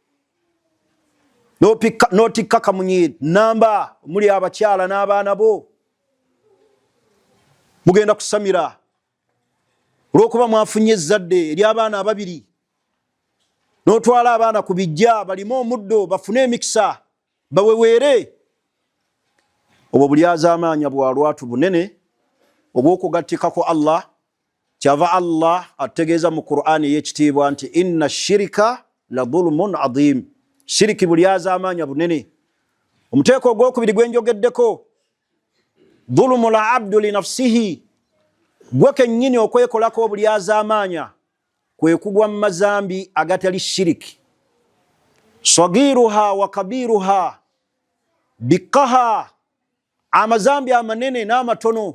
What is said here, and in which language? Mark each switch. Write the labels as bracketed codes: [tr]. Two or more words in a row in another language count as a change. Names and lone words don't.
[lg] N'otikka kamunyi namba muli abakyala n'abaana bo mugenda kusamira olw'okuba mwafunye ezzadde ery'abaana ababiri, n'otwala abaana ku bijja balime omuddo bafune emikisa baweweere. Obwo bulyaza amaanyi bwa lwatu bunene obw'okugattika ku Allah. Kyava Allah ategeeza mu Qur'ani ey'ekitiibwa nti [ar] إن الشرك لظلم عظيم. [lg] Shiriki bulyaza amaanyi bunene. Omuteeko ogwokubiri gwe njogeddeko, [ar] ظلم العبد لنفسه, [lg] gwe kennyini okwekolako obulyaza amaanyi kwe kugwa mu mazambi agatali shiriki. [ar] صغيرها وكبيرها [lg] bikaha, amazambi amanene n'amatono.